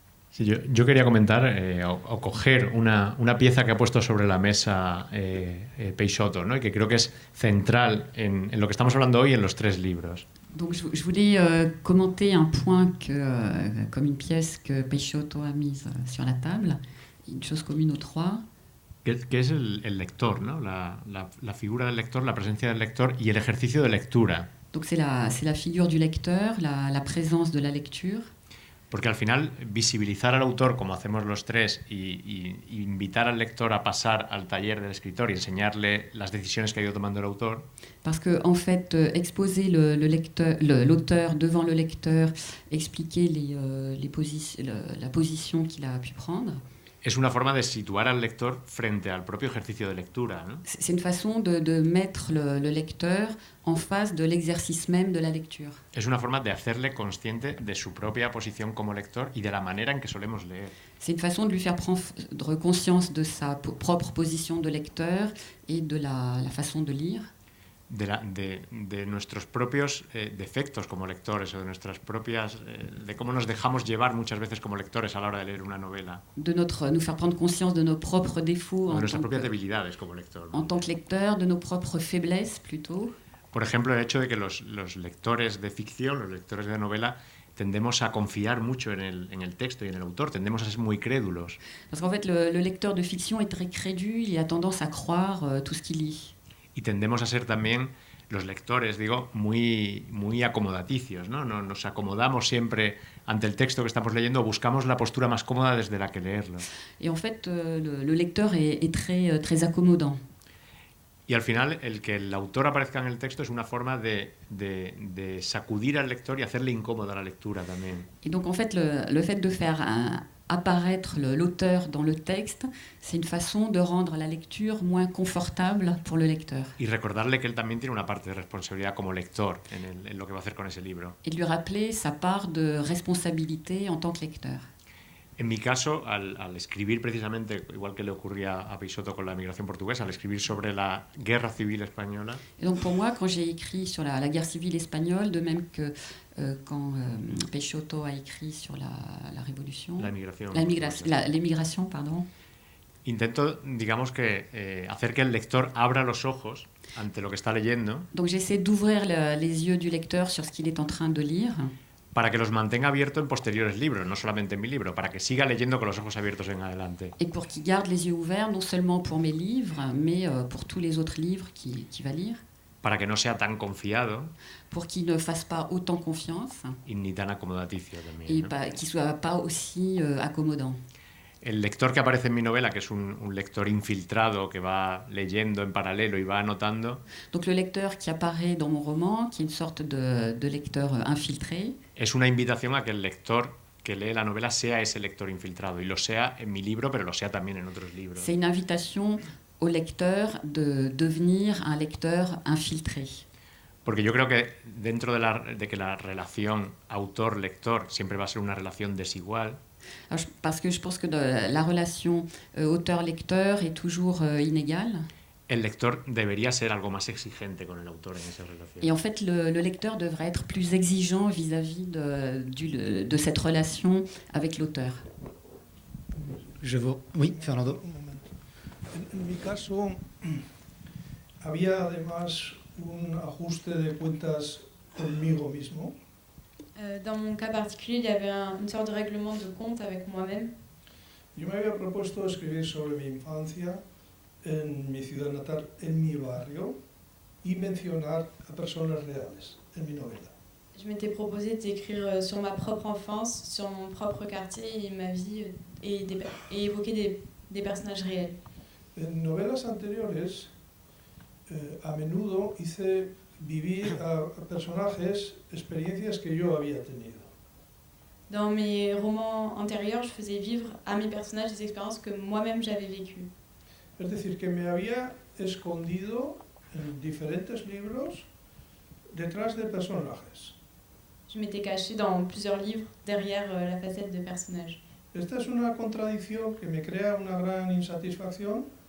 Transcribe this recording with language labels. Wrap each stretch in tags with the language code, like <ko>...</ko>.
<es>Sí, yo quería comentar o coger una pieza que ha puesto sobre la mesa Peixoto, ¿no? Y que creo que es central en lo que estamos hablando hoy en los tres libros.</es> <fr>Donc je voulais commenter un point comme une pièce que Peixoto a mise sur la table, une chose commune aux trois.</fr> <es>Que es el lector, ¿no? La figura del lector, la presencia del lector y el ejercicio de lectura.</es> <fr>Donc c'est la figure du lecteur, la présence de la lecture.</fr> <es>Porque al final visibilizar al autor como hacemos los tres y invitar al lector a pasar al taller del escritor y enseñarle las decisiones que ha ido tomando el autor.</es> <fr>Parce que en fait exposer l'auteur devant le lecteur, expliquer la position qu'il a pu prendre.</fr> <es>Es una forma de situar al lector frente al propio ejercicio de lectura, ¿no?</es> <fr>C'est une façon de mettre le lecteur en face de l'exercice même de la lecture.</fr> <es>Es una forma de hacerle consciente de su propia posición como lector y de la manera en que solemos leer.</es> <fr>C'est une façon de lui faire prendre conscience de sa propre position de lecteur et de la façon de lire.</fr> <es>De nuestros propios defectos como lectores o de nuestras propias de cómo nos dejamos llevar muchas veces como lectores a la hora de leer una novela.</es> <fr>Nous faire prendre conscience de nos propres défauts</fr> <es>de nuestras propias debilidades como lector, ¿no?</es> <fr>En tant que lecteur, de nos propres faiblesses plutôt.</fr> <es>Por ejemplo, el hecho de que los lectores de ficción, los lectores de novela, tendemos a confiar mucho en el texto y en el autor, tendemos a ser muy crédulos.</es> <fr>Parce qu'en fait, le lecteur de fiction est très crédule, il a tendance à croire tout ce qu'il lit.</fr> <es>Y tendemos a ser también, los lectores, digo, muy acomodaticios, ¿no? Nos acomodamos siempre ante el texto que estamos leyendo, buscamos la postura más cómoda desde la que leerlo.</es> <fr>Et en fait, le lecteur est très accommodant.</fr> <es>Y al final, el que el autor aparezca en el texto es una forma de sacudir al lector y hacerle incómoda la lectura también.</es> <fr>Et donc, en fait, le fait de faire apparaître l'auteur dans le texte, c'est une façon de rendre la lecture moins confortable pour le lecteur.</fr> <es>Y recordarle que él también tiene una parte de responsabilidad como lector en lo que va a hacer con ese libro.</es> <fr>Et de lui rappeler sa part de responsabilité en tant que lecteur.</fr> <es>En mi caso, al escribir precisamente, igual que le ocurría a Peixoto con la emigración portuguesa, al escribir sobre la guerra civil española.</es> <fr>Et donc pour moi, quand j'ai écrit sur la guerre civile espagnole, de même que quand Peixoto a écrit sur la révolution, l'émigration, pardon.</fr> <es>Intento, digamos que hacer que el lector abra los ojos ante lo que está leyendo.</es> <fr>Donc j'essaie d'ouvrir les yeux du lecteur sur ce qu'il est en train de lire.</fr> <es>Para que los mantenga abiertos en posteriores libros, no solamente en mi libro, para que siga leyendo con los ojos abiertos en adelante.</es> <fr>Et pour qu'il garde les yeux ouverts, non seulement pour mes livres, mais pour tous les autres livres qu'il va lire.</fr> <es>Para que no sea tan confiado.</es> <fr>Pour qu'il ne fasse pas autant confiance.</fr> <es>Y ni tan acomodaticio también.</es> <fr>Et</fr> <es>¿no?</es> <fr>qu'il ne soit pas aussi accommodant.</fr> <es>El lector que aparece en mi novela, que es un lector infiltrado que va leyendo en paralelo y va anotando.</es> <fr>Donc le lecteur qui apparaît dans mon roman, qui est une sorte de lecteur infiltré.</fr> <es>Es una invitación a que el lector que lee la novela sea ese lector infiltrado y lo sea en mi libro, pero lo sea también en otros libros.</es> <fr>C'est une invitation au lecteur de devenir un lecteur infiltré.</fr> <es>Porque yo creo que dentro de que la relación autor-lector siempre va a ser una relación desigual.</es> <fr>Parce que je pense que la relation auteur-lecteur est toujours inégale.</fr> <es>El lector debería ser algo más exigente con el autor en esa relación.</es> <fr>Et en fait, le lecteur devrait être plus exigeant vis-à-vis de cette relation avec l'auteur. Oui, Fernando.</fr> <es>En mi caso, había además un ajuste de cuentas conmigo mismo.</es> <fr>Dans mon cas particulier, il y avait une sorte de règlement de compte avec moi-même.</fr> <es>Yo me había propuesto escribir sobre mi infancia en mi ciudad natal, en mi barrio, y mencionar a personas reales en mi novela.</es> <fr>Je m'étais proposé d'écrire sur ma propre enfance, sur mon propre quartier et ma vie, et évoquer des personnages réels.</fr> <es>En novelas anteriores, a menudo hice vivir a personajes experiencias que yo había tenido.</es> <fr>Dans mes romans antérieurs, je faisais vivre à mes personnages des expériences que moi-même j'avais vécues.</fr> <es>Es decir, que me había escondido en diferentes libros detrás de personajes.</es> <fr>Je m'étais cachée dans plusieurs livres derrière la facette de personnages.</fr> <es>Esta es una contradicción que me crea una gran insatisfacción.</es>